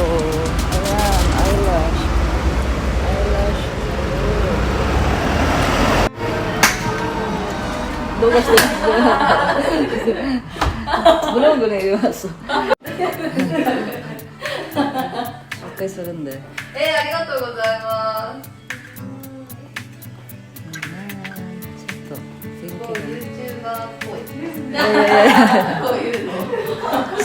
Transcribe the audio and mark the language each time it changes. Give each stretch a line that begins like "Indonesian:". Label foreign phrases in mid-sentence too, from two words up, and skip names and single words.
Filipino: Ayan, eyelash. Eyelash. Dugas din. Gulong-gulong yung aso.
English: Okay, surrender.
Japanese: ありがとうございます。ちょっと、こう YouTuber っぽい。こういうの。